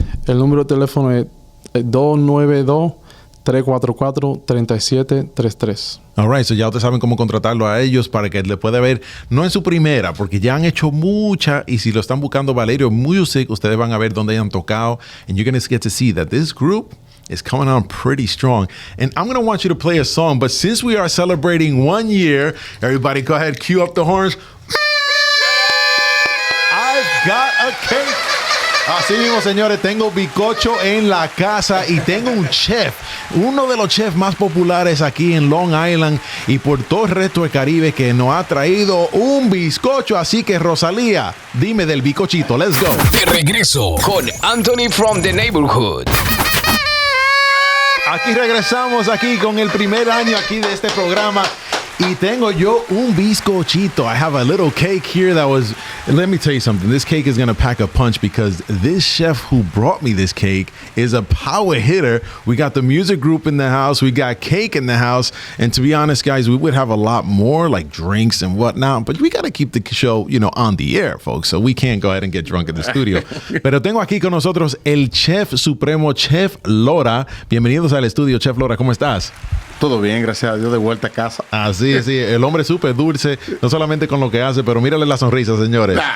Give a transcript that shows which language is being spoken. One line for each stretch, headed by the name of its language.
Spanish: El número de teléfono es 292-344-3733.
English: All right, so
Spanish: ya ustedes saben cómo contratarlo a ellos para que le pueda ver, no en su primera, porque ya han hecho mucha, y si lo están buscando Valerio Music, ustedes van a ver dónde hayan tocado,
English: and you're going to get to see that this group is coming on pretty strong. And I'm going to want you to play a song, but since we are celebrating 1 year, everybody go ahead, cue up the horns. I've got a cake.
Spanish: Así mismo, señores, tengo bizcocho en la casa y tengo un chef, uno de los chefs más populares aquí en Long Island y por todo el resto del Caribe, que nos ha traído un bizcocho. Así que, Rosalía, dime del bizcochito.
English: Let's go.
Spanish: De regreso con Anthony from the Neighborhood. Aquí regresamos aquí con el primer año aquí de este programa. Y tengo yo un bizcochito.
English: I have a little cake here that was, let me tell you something. This cake is going to pack a punch because this chef who brought me this cake is a power hitter. We got the music group in the house. We got cake in the house. And to be honest, guys, we would have a lot more like drinks and whatnot. But we got to keep the show, you know, on the air, folks. So we can't go ahead and get drunk in the studio.
Spanish: Pero tengo aquí con nosotros el chef supremo, Chef Lora. Bienvenidos al estudio, Chef Lora. ¿Cómo estás? Todo bien, gracias a Dios, de vuelta a casa. Así, sí, el hombre súper dulce, no solamente con lo que hace, pero mírale la sonrisa, señores.